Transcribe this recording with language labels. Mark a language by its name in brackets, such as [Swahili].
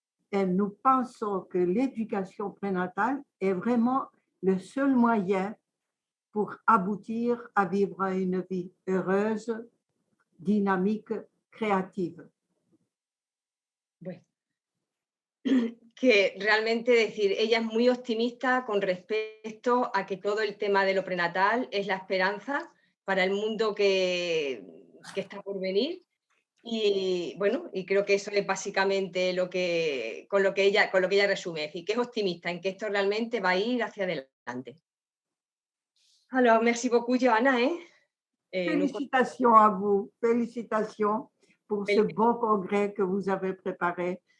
[French] Et nous pensons que l'éducation prénatale est vraiment le seul moyen pour aboutir à vivre une vie heureuse, dynamique, créative. [Spanish] Bueno. Que realmente decir, ella es muy optimista con respecto a que todo el tema de lo prenatal es la esperanza para el mundo que está por venir, y bueno, y creo que eso es básicamente con lo que ella resume, es decir, que es optimista en que esto realmente va a ir hacia adelante. [French] Alors, merci beaucoup, Johanna. Félicitations à vous, félicitations pour ce beau congrès que vous avez préparé.